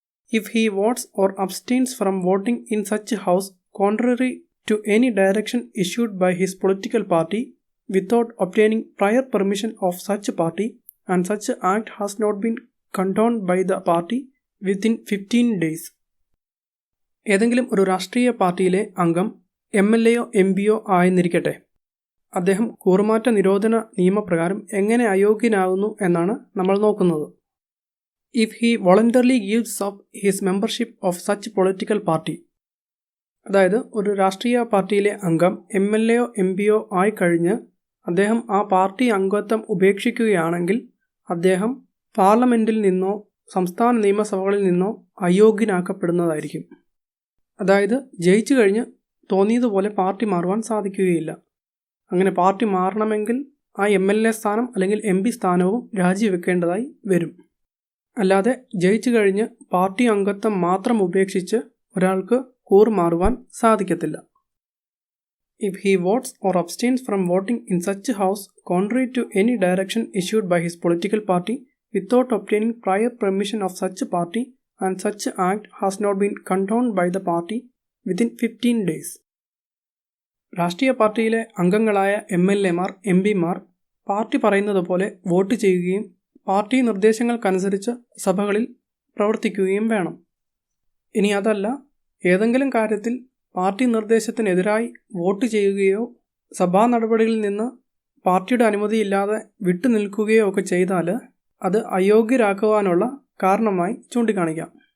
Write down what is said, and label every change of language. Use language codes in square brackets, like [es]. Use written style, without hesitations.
[en] if he votes or abstains from voting in such a house contrary to any direction issued by his political party without obtaining prior permission of such a party and such act has not been condoned by the party within 15 days. [ml] ഏതെങ്കിലും ഒരു രാഷ്ട്രീയ പാർട്ടിയിലെ അംഗം MLAയോ MPയോ ആയെന്നിരിക്കട്ടെ, അദ്ദേഹം കൂറുമാറ്റ നിരോധന നിയമപ്രകാരം എങ്ങനെ അയോഗ്യനാകുന്നു എന്നാണ് നമ്മൾ നോക്കുന്നത്. [en] if he voluntarily gives up his membership of such political party, [ml] അതായത് ഒരു രാഷ്ട്രീയ പാർട്ടിയിലെ അംഗം MLAയോ MPയോ ആയിക്കഴിഞ്ഞ് അദ്ദേഹം ആ പാർട്ടി അംഗത്വം ഉപേക്ഷിക്കുകയാണെങ്കിൽ അദ്ദേഹം പാർലമെൻറ്റിൽ നിന്നോ സംസ്ഥാന നിയമസഭകളിൽ നിന്നോ അയോഗ്യനാക്കപ്പെടുന്നതായിരിക്കും. അതായത് ജയിച്ചു കഴിഞ്ഞ് തോന്നിയതുപോലെ പാർട്ടി മാറുവാൻ സാധിക്കുകയില്ല. അങ്ങനെ പാർട്ടി മാറണമെങ്കിൽ ആ MLA സ്ഥാനം അല്ലെങ്കിൽ MP സ്ഥാനവും രാജിവെക്കേണ്ടതായി വരും. അല്ലാതെ ജയിച്ചു കഴിഞ്ഞ് പാർട്ടി അംഗത്വം മാത്രം ഉപേക്ഷിച്ച് ഒരാൾക്ക് കൂറുമാറുവാൻ സാധിക്കത്തില്ല. [en] If he votes or abstains from voting in such a house contrary to any direction issued by his political party without obtaining prior permission of such a party and such act has not been condoned by the party within 15 days. [ml] രാഷ്ട്രീയ പാർട്ടിയിലെ അംഗങ്ങളായ MLAമാർ MPമാർ party പറയുന്നത് പോലെ vote ചെയ്യുകയും party നിർദ്ദേശങ്ങൾക്കനുസരിച്ച് സഭകളിൽ പ്രവർത്തിക്കുകയും വേണം. ഇനി അതല്ല, ഏതെങ്കിലും കാര്യത്തിൽ പാർട്ടി നിർദ്ദേശത്തിനെതിരായി വോട്ട് ചെയ്യുകയോ സഭാ നടപടികളിൽ നിന്ന് പാർട്ടിയുടെ അനുമതിയില്ലാതെ വിട്ടുനിൽക്കുകയോ ഒക്കെ ചെയ്താൽ അത് അയോഗ്യരാക്കുവാനുള്ള കാരണമായി ചൂണ്ടിക്കാണിക്കാം.